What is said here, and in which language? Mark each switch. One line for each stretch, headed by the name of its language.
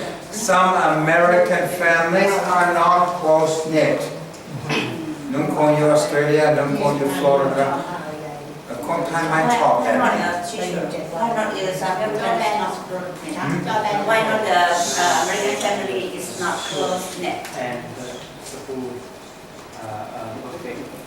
English: Some American families are not close knit.
Thai: น้องคนอยู่ออสเตรเลียน้องคนอยู่ฟลอริดาคนไทยไม่ชอบแบบนี้
English: Why not the American Why not the American family is not close knit? and the school motivate